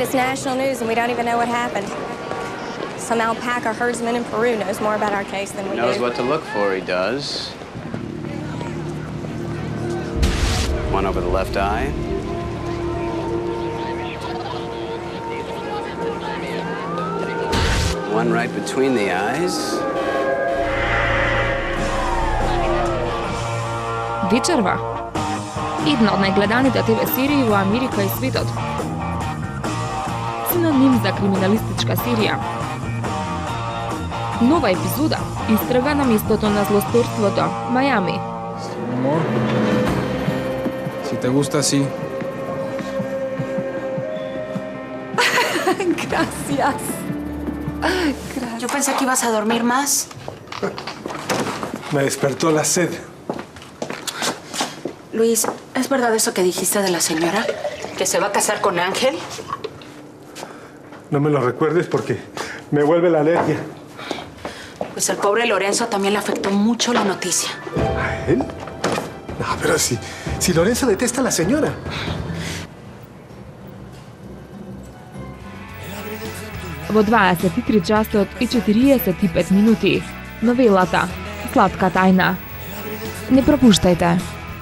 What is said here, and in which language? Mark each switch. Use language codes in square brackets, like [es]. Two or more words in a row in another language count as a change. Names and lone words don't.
[en] It's national news and we don't even know what happened. Some alpaca herdsman in Peru knows more about our case than we do. Knows what to look for, he does. One over the left eye. One right between the eyes. [mk] Вечерва. Една од најгледаните ТВ серии во Америка и светот. Синоним за криминалистичка серија. Нова епизода истрага на местото на злосторството, Мајами. [es] Amor, si te gusta así. Gracias. Yo pensé que ibas a dormir más. Me despertó la sed. Luis, ¿es verdad eso que dijiste de la señora? ¿Que se va a casar con Ángel? No me lo recuerdes porque me vuelve la alergia. Pues el pobre Lorenzo también le afectó mucho la noticia. ¿A él? No, pero si Lorenzo detesta a la señora. [mk] Во 23 часот и 45 минути. Новелата Сладка тајна. Не пропуштајте.